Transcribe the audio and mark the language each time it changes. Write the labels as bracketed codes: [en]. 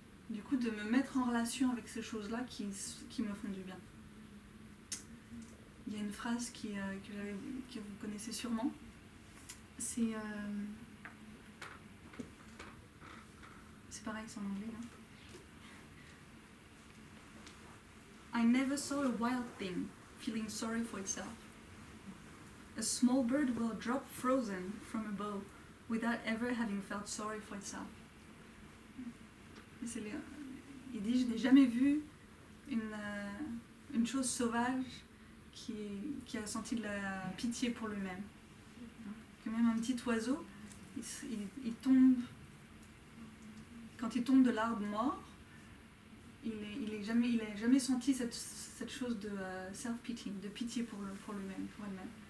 [fr] Du coup, de me mettre en relation avec ces choses-là qui me font du bien. Il y a une phrase que vous connaissez sûrement. C'est pareil, c'est en anglais. [en] I never saw a wild thing feeling sorry for itself. A small bird will drop frozen from a bough without ever having felt sorry for itself. [fr] Il dit, je n'ai jamais vu une chose sauvage qui a senti de la pitié pour lui-même. Que même un petit oiseau, il tombe, quand il tombe de l'arbre mort, il n'a jamais senti cette chose de self-pity, de pitié pour lui-même, pour elle-même.